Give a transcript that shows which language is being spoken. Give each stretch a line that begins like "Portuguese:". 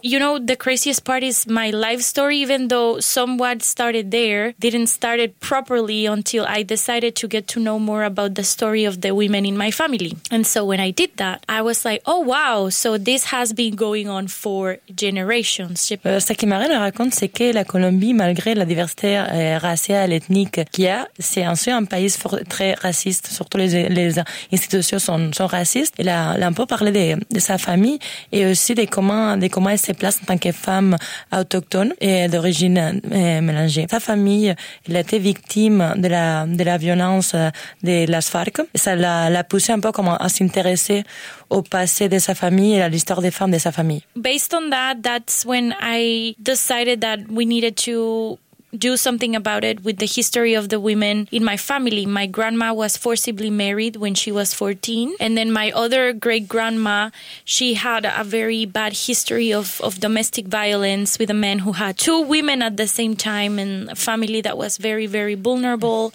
English: You know, the craziest part is my life story, even though somewhat started there, didn't start it properly until I decided to get to know more about the story of the women in my family. And so when I did that, I was like, oh wow, so this has been going on for generations.
French: Ce qui Marie nous raconte, c'est que la Colombie, malgré la diversité raciale, ethnique qu'il y a, c'est aussi un pays très raciste, surtout les institutions sont racistes. Elle a un peu parlé de sa famille et aussi de comment elle se place en tant que femme autochtone et d'origine mélangée. Sa famille, elle a été victime de la violence de las FARC. Et ça l'a poussé un peu comme à s'intéresser au passé de sa famille et à l'histoire des femmes de sa famille.
English: Based on that, that's when I decided that we needed to do something about it with the history of the women in my family. My grandma was forcibly married when she was 14. And then my other great-grandma, she had a very bad history of domestic violence with a man who had two women at the same time and a family that was very, very vulnerable.